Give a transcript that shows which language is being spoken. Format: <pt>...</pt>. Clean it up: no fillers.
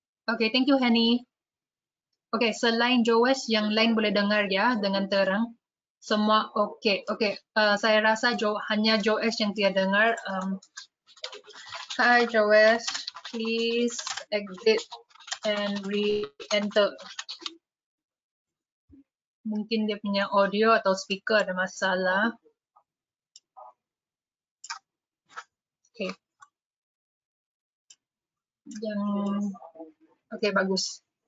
<ms>Oke,</ms> <en>thank you</en> <ms>Henny. Oke, selain Joesh, yang lain boleh dengar ya dengan terang. Semua oke. Saya rasa hanya Joesh yang tidak dengar.</ms> <en>Hi Joesh, please exit and re-enter.</en> <ms>Mungkin dia punya audio atau speaker ada masalah. Oke. Oke, bagus.</ms>